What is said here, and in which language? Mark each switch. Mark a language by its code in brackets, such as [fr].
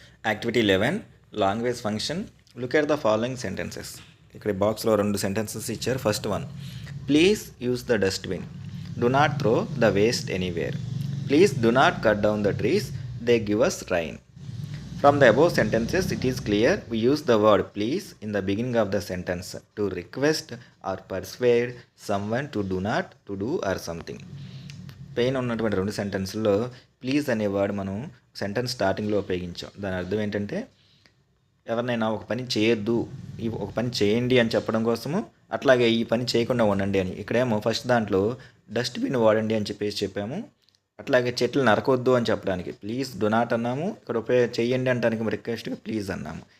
[en] Activity 11 language function. Look at the following sentences. [te] ఇక్కడ బాక్స్లో 2 sentences ఇచ్చారు. [en] First one, please use the dustbin, do not throw the waste anywhere, please do not cut down the trees, they give us rain. From the above sentences, it is clear we use the word please in the beginning of the sentence to request or persuade someone to do or something. [te] పైన ఉన్నటువంటి 2 సెంటెన్స్లో please అనే word మనం sentence స్టార్టింగ్లో ఉపయోగించాం. దాని అర్థం ఏంటంటే ఎవరినైనా ఒక పని చేయొద్దు, ఒక పని చేయండి అని చెప్పడం కోసము, అట్లాగే ఈ పని చేయకుండా ఉండండి అని. ఇక్కడేమో ఫస్ట్ దాంట్లో డస్ట్బిన్ వాడండి అని చెప్పాము, అట్లాగే చెట్లు నరకొద్దు అని చెప్పడానికి ప్లీజ్ డు నాట్ అన్నాము, ఇక్కడ చెయ్యండి అంటానికి రిక్వెస్ట్గా ప్లీజ్ అన్నాము.